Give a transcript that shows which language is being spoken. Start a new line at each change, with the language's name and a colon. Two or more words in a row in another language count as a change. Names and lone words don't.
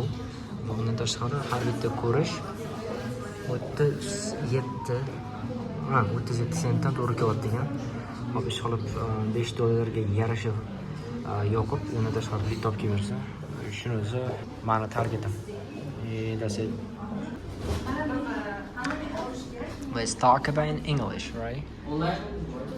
Uzbek: Bundan tashqari har bitta ko'rish 37 sentdan to'g'ri kelyapti ekan. Hop ish qilib $5 yarasha yoqib, undan tashqari bilet topib bersa, shuni o'zi meni targetim.
English: That's it. Let's talk about in English, right?